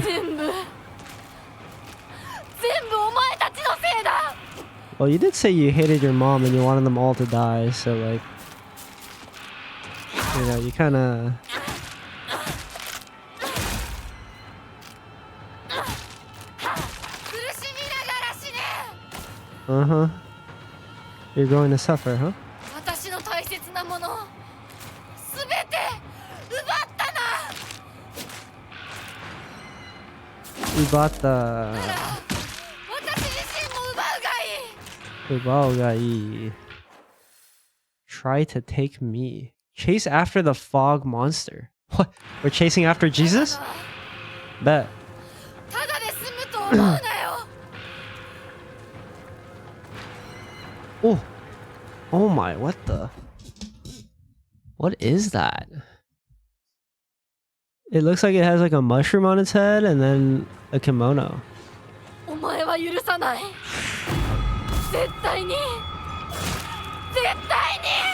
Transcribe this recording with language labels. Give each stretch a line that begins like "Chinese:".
Japanese: 全部お前たちのせいだ
English: Well, you did say you hated your mom and you wanted them all to die, so like, you know, you kind of.
Japanese: 苦しみながら死ね
English: Uh-huh. You're going to suffer, huh?
Japanese: 私の大切なものすべて奪ったな Ibata. 私自身も奪うがいい
English: Ubaogai. Try to take me. Chase after the fog monster. What? We're chasing after Jesus? Bet.
Japanese: ただで済むと思うなよ
English: Oh. Oh my, what the? What is that? It looks like it has like a mushroom on its head and then a kimono.
Japanese: お前は許さない絶対に絶対に